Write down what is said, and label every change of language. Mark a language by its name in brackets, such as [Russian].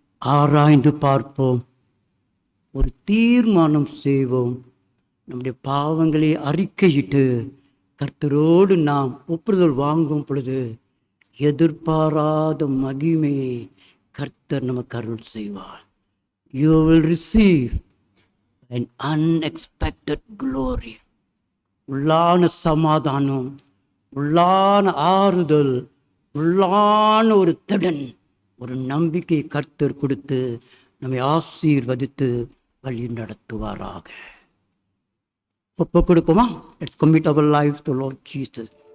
[Tamil] ஆராய்ந்து பார்ப்போம், ஒரு தீர்மானம் செய்வோம். நம்முடைய பாவங்களை அறிக்கையிட்டு கர்த்தரோடு நாம் ஒப்புதல் வாங்கும் பொழுது எதிர்பாராத மகிமையை கர்த்தர் நமக்கு அருள் செய்வார். [English] You will receive an unexpected glory. [Tamil] உள்ளான சமாதானம், உள்ளான ஆறுதல், உள்ளான ஒரு திடன், ஒரு நம்பிக்கை கர்த்தர் கொடுத்து நம்மை ஆசீர்வதித்து வழி நடத்துவாராக. ஒப்பு கொடுப்போமா? [English] Let's commit our lives to Lord Jesus.